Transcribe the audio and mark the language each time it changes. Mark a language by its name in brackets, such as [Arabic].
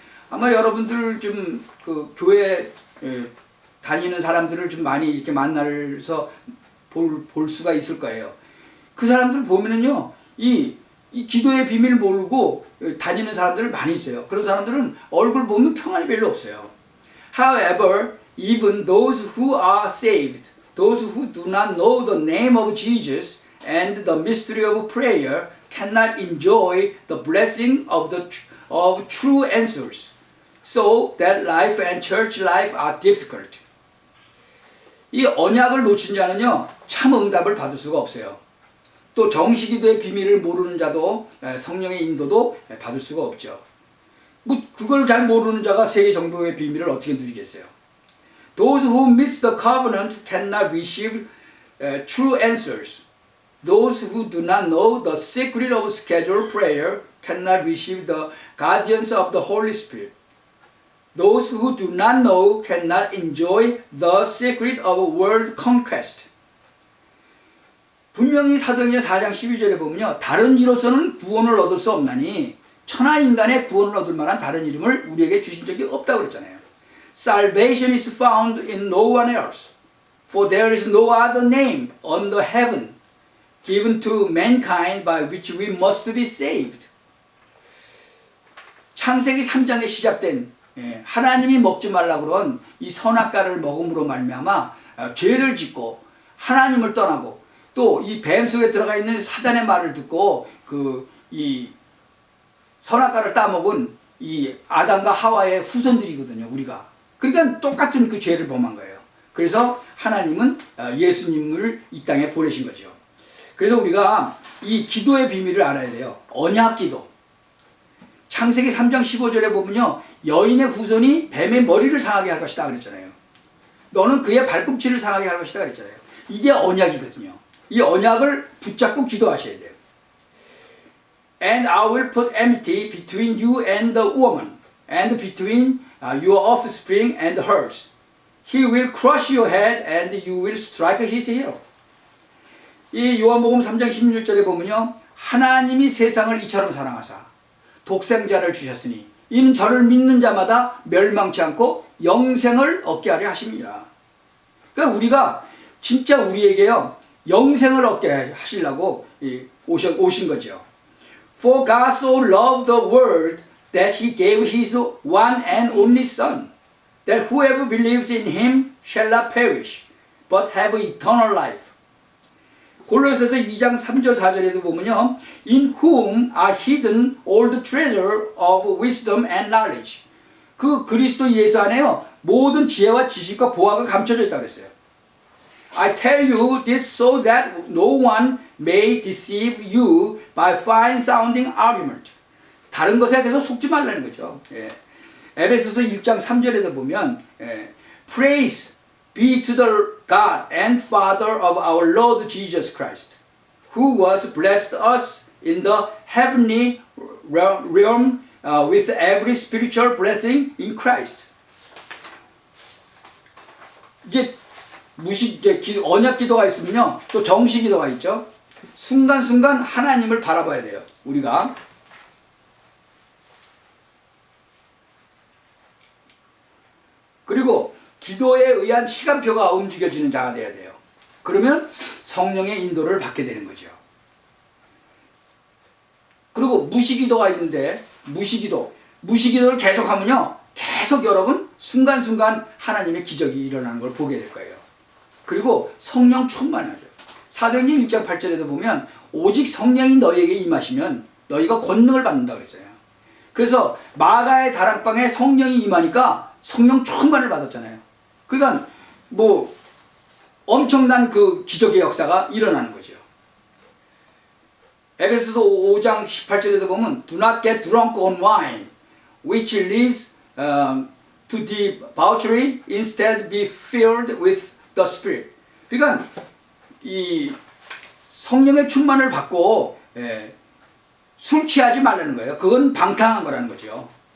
[Korean] 아마 여러분들 좀 그 교회 다니는 사람들을 좀 많이 이렇게 만나서 볼 수가 있을 거예요. 그 사람들 보면은요 이 기도의 비밀 모르고 다니는 사람들 많이 있어요. 그런 사람들은 얼굴 보면 평안이 별로 없어요. [English] However, even those who are saved, those who do not know the name of Jesus and the mystery of prayer cannot enjoy the blessing of true answers. So that life and church life are difficult. [Korean] 이 언약을 놓친 자는요 참 응답을 받을 수가 없어요. 또 정식기도의 비밀을 모르는 자도 성령의 인도도 받을 수가 없죠. 뭐 그걸 잘 모르는 자가 세계 정복의 비밀을 어떻게 누리겠어요? [English] Those who miss the covenant cannot receive true answers. Those who do not know the secret of scheduled prayer cannot receive the guidance of the Holy Spirit. Those who do not know cannot enjoy the secret of world conquest. [Korean] 분명히 사도행전 4장 12절에 보면요. 다른 이로서는 구원을 얻을 수 없나니 천하 인간의 구원을 얻을 만한 다른 이름을 우리에게 주신 적이 없다고 그랬잖아요. [English] Salvation is found in no one else. For there is no other name under heaven given to mankind by which we must be saved. [Korean] 창세기 3장에 시작된 하나님이 먹지 말라고 그런 이 선악과를 먹음으로 말미암아 죄를 짓고 하나님을 떠나고 또 이 뱀 속에 들어가 있는 사단의 말을 듣고 이 선악과를 따먹은 이 아담과 하와의 후손들이거든요, 우리가. 그러니까 똑같은 그 죄를 범한 거예요. 그래서 하나님은 예수님을 이 땅에 보내신 거죠. 그래서 우리가 이 기도의 비밀을 알아야 돼요. 언약 기도. 창세기 3장 15절에 보면요, 여인의 후손이 뱀의 머리를 상하게 할 것이다 그랬잖아요. 너는 그의 발꿈치를 상하게 할 것이다 그랬잖아요. 이게 언약이거든요. 이 언약을 붙잡고 기도하셔야 돼요. [English] And I will put enmity between you and the woman, and between your offspring and hers. He will crush your head, and you will strike his heel. [Korean] 이 요한복음 3장 16절에 보면요, 하나님이 세상을 이처럼 사랑하사 독생자를 주셨으니 이는 저를 믿는 자마다 멸망치 않고 영생을 얻게 하려 하십니다. 그러니까 우리가 진짜 우리에게요, 영생을 얻게 하시려고 오신 거죠. [English] For God so loved the world that he gave his one and only son, that whoever believes in him shall not perish, but have eternal life. [Korean] 골로새서 2장 3절 4절에도 보면요, [English] In whom are hidden all the treasure of wisdom and knowledge. [Korean] 그 그리스도 예수 안에요, 모든 지혜와 지식과 보화가 감춰져 있다고 했어요. [English] I tell you this so that no one may deceive you by fine sounding argument. [Korean] 다른 것에 대해서 속지 말라는 거죠. 예. 에베소서 1장 3절에도 보면 [English] Praise be to the God and Father of our Lord Jesus Christ, who was blessed us in the heavenly realm with every spiritual blessing in Christ. [Korean] 이제 언약 기도가 있으면요, 또 정시 기도가 있죠. 순간순간 하나님을 바라봐야 돼요, 우리가. 그리고 기도에 의한 시간표가 움직여지는 자가 돼야 돼요. 그러면 성령의 인도를 받게 되는 거죠. 그리고 무시기도가 있는데, 무시기도를 계속하면요, 계속 여러분 순간순간 하나님의 기적이 일어나는 걸 보게 될 거예요. 그리고 성령 충만하죠. 사도행전 1장 8절에도 보면 오직 성령이 너희에게 임하시면 너희가 권능을 받는다 그랬어요. 그래서 마가의 다락방에 성령이 임하니까 성령 충만을 받았잖아요. 그러니까 뭐 엄청난 그 기적의 역사가 일어나는 거죠. 에베소서 5장 18절에도 보면 [English] Do not get drunk on wine, which leads to debauchery. Instead be filled with the Spirit. [Korean] 그러니까 이 성령의 충만을 받고 술 취하지 말라는 거예요. 그건 방탕한 거라는 거죠.